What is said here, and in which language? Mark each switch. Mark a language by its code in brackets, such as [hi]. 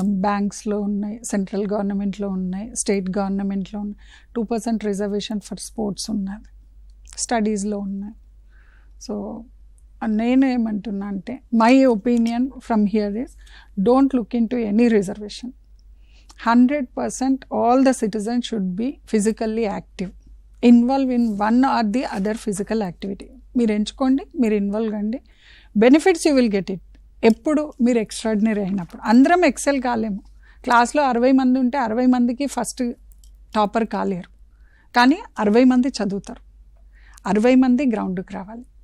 [te] బ్యాంక్స్లో ఉన్నాయి, సెంట్రల్ గవర్నమెంట్లో ఉన్నాయి, స్టేట్ గవర్నమెంట్లో ఉన్నాయి. 2% [en] reservation for sports [te] ఉన్నది, స్టడీస్లో ఉన్నాయి. [en] so [te] నేను ఏమంటున్నా అంటే, [en] My opinion from here is don't look in to any reservation. 100% all the citizens should be physically active, involve in one or the other physical activity. [te] మీరు ఎంచుకోండి, మీరు ఇన్వాల్వ్ కండి, [en] Benefits you will get it. [te] ఎప్పుడు మీరు extraordinary అయినప్పుడు. అందరం XL కాలేము. క్లాస్లో 60 మంది ఉంటే 60 మందికి ఫస్ట్ టాపర్ కాలేరు, కానీ 60 మంది చదువుతారు, 60 మంది గ్రౌండ్కి రావాలి.